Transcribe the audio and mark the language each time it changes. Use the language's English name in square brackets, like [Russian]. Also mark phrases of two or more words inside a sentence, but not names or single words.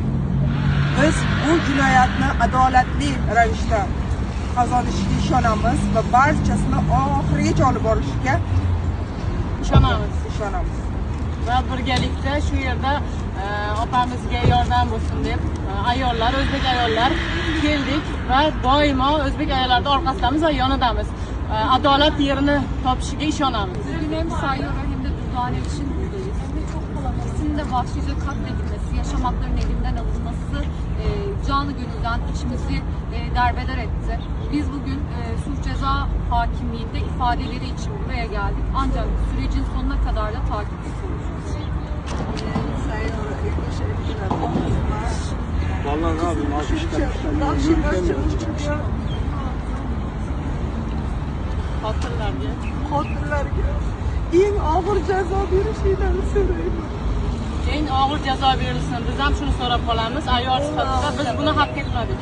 [Uzbek] Biz bu jinoyatni adolatli ravishda qozonishga ishonamiz va barchasini oxirigacha olib borishga ishonamiz. Va birgalikda shu yerda opamizga yordam bo'lsin deb ayollar, o'zbek ayollar keldik va doimo o'zbek ayollarning orqasidamiz va yonidamiz. Adolat yerini topishiga ishonamiz. [Turkish] Bugün hem Sayora hem de Durdane için buradayız. İkisinin de vahşice katledilmesi, yaşam haklarının elinden alınması canı gönülden içimizi derbeder etti. Biz bugün Suç Ceza Hakimliği'nde ifadeleri için buraya geldik. Ancak sürecin sonuna kadar da takipçisi olacağız. Vallahi ne yapayım, [Uzbek] Qotillarga eng og'ir jazo berishinglarni so'rayman. Eng og'ir jazo berilsin. Biz ham shuni so'rab qolamiz. Ayol sifatida biz buni haq etmadik.